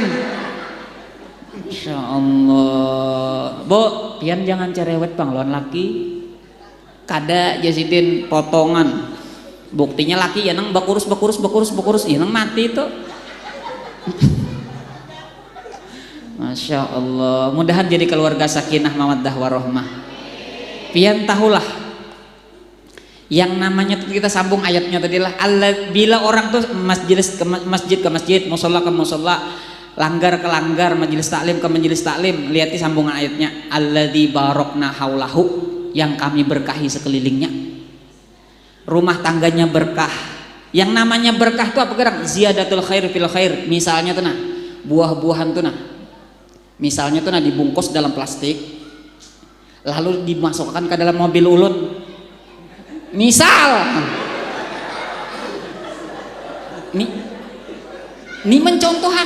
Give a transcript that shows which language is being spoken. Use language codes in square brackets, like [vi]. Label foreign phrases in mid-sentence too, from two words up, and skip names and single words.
[ar] Masya Allah. [id] Bo, pian jangan cerewet bang lawan laki. Kada Jasidin potongan. Buktinya laki ya nang bakurus ya nang mati itu. [ar] Masya Allah. [id] Mudahan jadi keluarga [ar] sakinah mawaddah warahmah. [id] Pian tahulah yang namanya kita sambung ayatnya tadi lah. Bila orang tuh masjid ke masjid, musola ke musola, langgar ke langgar, majelis taklim ke majelis taklim, lihati sambungan ayatnya. [ar] Alladzi barokna haulahu, [id] yang kami berkahi sekelilingnya. Rumah tangganya berkah. Yang namanya berkah itu apa gerang? [ar] Ziyadatul khair fil khair. [id] Misalnya tuh nah, buah-buahan tuh nah. Misalnya tuh nah dibungkus dalam plastik, lalu dimasukkan ke dalam mobil ulun. Misal, ini mencontoh hak.